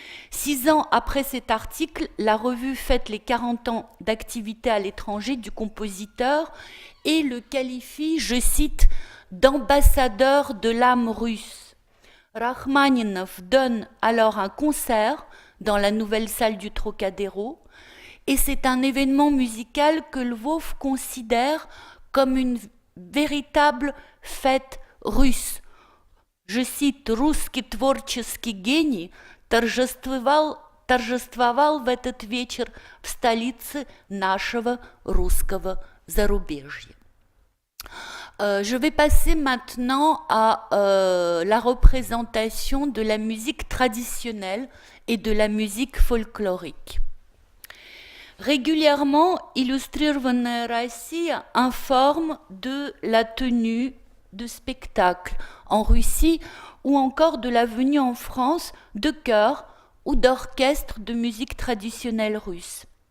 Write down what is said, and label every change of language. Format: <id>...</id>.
<fr>6 ans après cet article, la revue fête les 40 ans d'activité à l'étranger du compositeur et le qualifie, je cite, d'ambassadeur de l'âme russe. Rachmaninov donne alors un concert dans la nouvelle salle du Trocadéro et c'est un événement musical que Lvov considère comme une véritable fête russe. Je cite,</fr> <ru>«Русский творческий гений торжествовал в этот вечер в столице нашего русского зарубежья».</ru> <fr>Je vais passer maintenant à la représentation de la musique traditionnelle et de la musique folklorique. Régulièrement, Illюстрированная Россия informe de la tenue de spectacles en Russie ou encore de la venue en France de chœurs ou d'orchestres de musique traditionnelle russe.</fr>